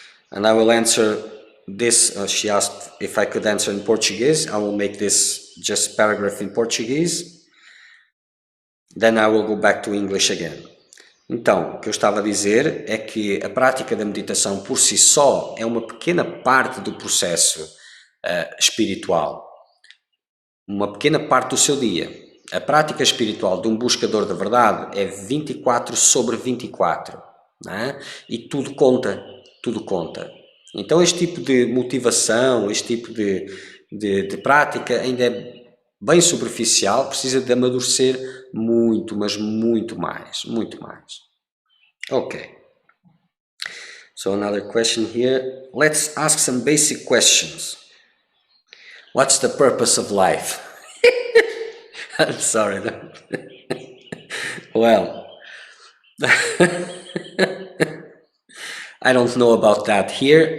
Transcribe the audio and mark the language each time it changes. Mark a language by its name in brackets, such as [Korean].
[English] And I will answer this. She asked if I could answer in Portuguese. I will make this just paragraph in Portuguese. Then I will go back to English again. [Portuguese] Então, o que eu estava a dizer é que a prática da meditação por si só é uma pequena parte do processo espiritual. Uma pequena parte do seu dia. A prática espiritual de um buscador da verdade é 24 sobre 24. Não é? E tudo conta, tudo conta. Então este tipo de motivação, este tipo de prática ainda é bem superficial, precisa de amadurecer muito, mas muito mais, muito mais. [English] Okay. So another question here. Let's ask some basic questions. What's the purpose of life? I'm sorry. Well, I don't know about that here.